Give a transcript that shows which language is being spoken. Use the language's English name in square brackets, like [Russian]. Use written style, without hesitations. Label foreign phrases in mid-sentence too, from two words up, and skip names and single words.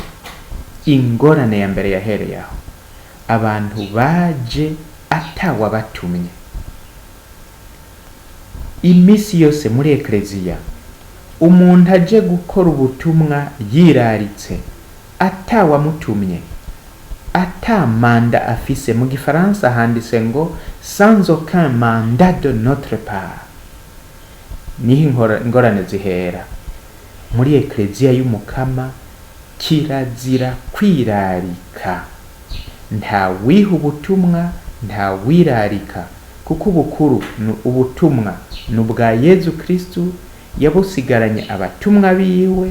[Rundi] Ingorane ya mbere yahereye aho, abantu baje atawabatumye. Imisi yose muri ekleziya umuntu aje gukora ubutumwa yiraritse atawamutumye, ata manda afise. Mu Gifaransa handitse ngo [French] sans aucun mandat de notre part. [Rundi] Niho ingorane zihera. Muri ekleziya y'umukama kirazira kwirarika. Nta wiha ubutumwa, nta wirarika, kuko ubukuru ubutumwa n'ubwa Yezu Kristu yabusigaranye abatumwa biwe.